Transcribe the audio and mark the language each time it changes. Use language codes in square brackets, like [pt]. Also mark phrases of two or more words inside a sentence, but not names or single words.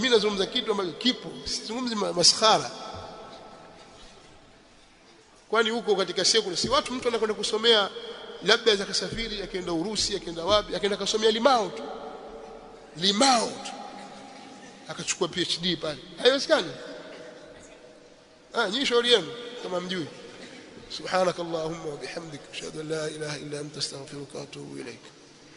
[sw] Mimi nazungumza kitu ambacho kipo, sizungumzi maskhara. Kwani huko katika sekula si watu mtu anakwenda kusomea labda za kusafiri akaenda Urusi akaenda wapi akaenda kusomea limao tu akachukua PhD pale, haiwezekani. Nyinyi shauri yenu kama mjui. [ar] سبحانك اللهم وبحمدك أشهد أن لا إله إلا أنت أستغفرك وأتوب إليك.